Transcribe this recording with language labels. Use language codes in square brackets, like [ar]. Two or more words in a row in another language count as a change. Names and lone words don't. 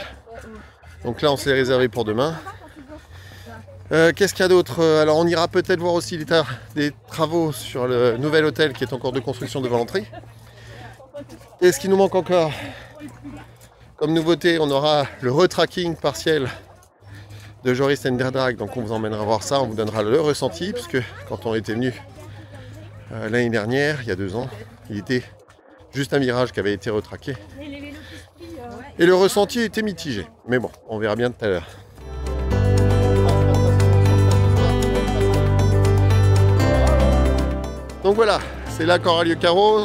[fr] Donc là, on s'est réservé pour demain. Qu'est-ce qu'il y a d'autre? Alors, on ira peut-être voir aussi des travaux sur le nouvel hôtel qui est en cours de construction devant l'entrée. Et ce qui nous manque encore, comme nouveauté, on aura le retracking partiel de Joris and der Draak. Donc, on vous emmènera voir ça, on vous donnera le ressenti, puisque quand on était venu l'année dernière, il y a 2 ans, il était juste un mirage qui avait été retraqué. Et le ressenti était mitigé. Mais bon, on verra bien tout à l'heure. Donc voilà, c'est là qu'aura lieu Caro.